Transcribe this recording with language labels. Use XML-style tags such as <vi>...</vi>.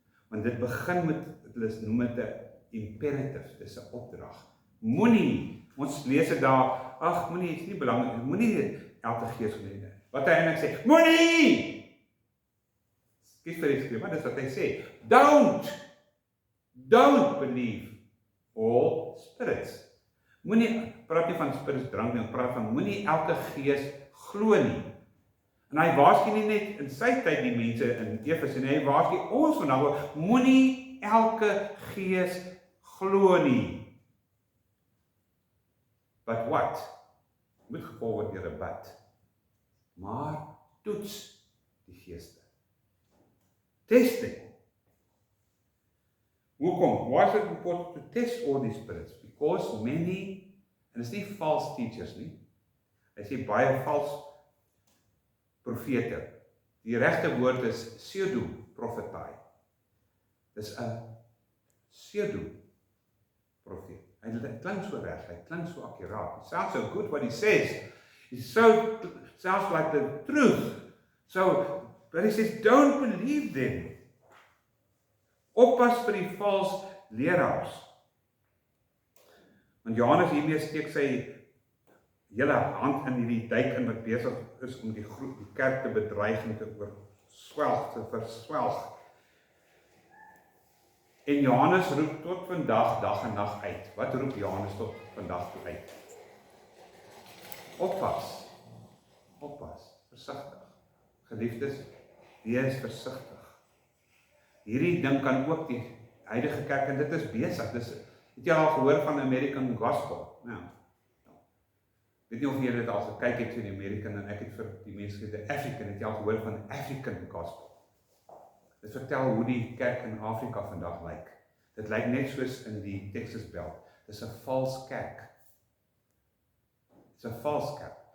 <af>Want dit begin met, hulle noem dit 'n imperative, dis 'n opdrag. Moenie, ons lees dit daar, ag moenie, is nie belangrik, moenie elke gees gelede. Wat hy eintlik sê, moenie! Kies vir die skrif, maar dis wat hy sê.</af> <en>Don't believe all spirits.</en> <af>Moenie, praat nie van spirits drank nie, praat van moenie elke gees glo nie. En hy waarsku nie net in sy tyd die mense in Efese nie, hy waarsku ons vandag, moenie elke gees glo nie.</af> <en>But what?</en> <af>Moet gevolg word deur 'n but. Maar toets die geeste. Testing. Hoekom?</af> <en>Why is it important to test all these spirits? Because many,</en> <af>en dit is nie</af> <en>false teachers</en> <af>nie, hy sê baie vals profete. Die regte woord is pseudo-profetai. Dis 'n pseudo-profeet. Hy klink so reg, hy klink so akkuraat.</af> <en>It sounds so good what he says. It sounds like the truth. So, but he says, don't believe them.</en> <af>Oppas vir die vals leraars. Want Johannes hiermee steek sy hele hand in hierdie duik in wat besig is om die kerk te bedreig en te verswelg. En Johannes roep tot vandag, dag en nag uit. Wat roep Johannes tot vandag toe uit? Oppas, versigtig. Geliefdes, wees versigtig. Hierdie ding kan ook die huidige kerk, en dit is besig. Het jy al gehoor van American Gospel? Nou, weet nie of jy dit al gekyk het vir die American, en ek het vir die mense gesê, African, het jy al gehoor van African Gospel? Dit vertel hoe die kerk in Afrika vandag lyk. Dit lyk net soos in die Texas Belt. Dit is 'n vals kerk. Dit is 'n vals kerk.</af>